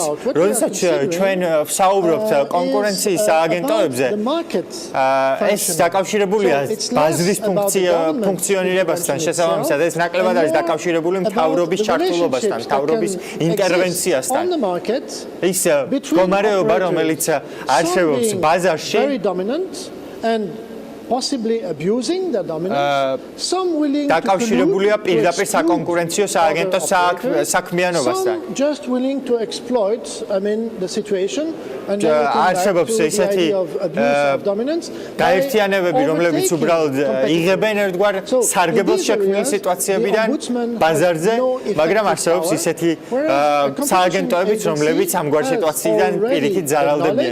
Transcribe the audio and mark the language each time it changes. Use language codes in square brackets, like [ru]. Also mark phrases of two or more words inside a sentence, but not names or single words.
[ka] როდესაც ჩვენ ვსაუბრობთ კონკურენციის სააგენტოებზე, ეს დაკავშირებულია ბაზრის ფუნქციონირებასთან, შესაბამისად ეს ნაკლებად არის დაკავშირებული თავრობის ჩართულობასთან, თავრობის ინტერვენციასთან. ის მდგომარეობა, რომელიც არსებობს ბაზარში, [en] possibly abusing the dominance, some willing [ka] დაკავშირებულია პირდაპირ საკონკურენციო სააგენტოს საქმიანობასთან. [en] Some just willing to exploit, the situation and [ka] არსებობს ისეთი გაერთიანებები, რომლებიც უბრალოდ იღებენ ერთგვარ სარგებლოს შექმნილ სიტუაციებიდან ბაზარზე, მაგრამ არსებობს ისეთი სააგენტოებიც, რომლებიც ამგვარ სიტუაციიდან პირიქით ზარალდებიან.